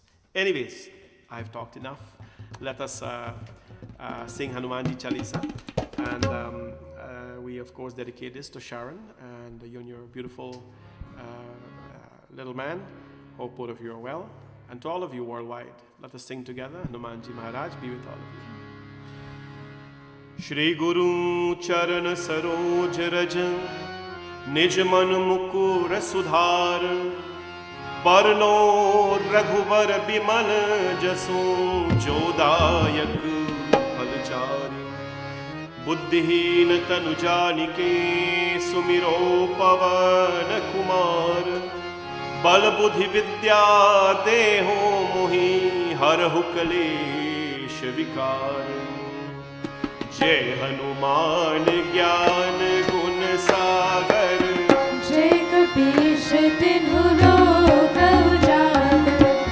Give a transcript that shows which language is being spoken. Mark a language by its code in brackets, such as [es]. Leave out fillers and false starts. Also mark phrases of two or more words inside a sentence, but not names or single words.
[en] Anyways, I've talked enough. Let us sing Hanumanji Chalisa. And we, of course, dedicate this to Sharon and you and your beautiful little man. Hope both of you are well. And to all of you worldwide, let us sing together. Hanumanji Maharaj be with all of you. [awa] श्री गुरु चरन सरोज रज निज मन मुकुर सुधारि बरनउँ रघुबर बिमल जसु जो दायक फल चारि बुद्धिहीन तनु जानिके सुमिरौं पवन कुमार बल बुद्धि विद्या देहो मोहि हरहु कलेश विकार। जय हनुमान ज्ञान गुण सागर। जय कपीश तिन्हु लोक उजागर।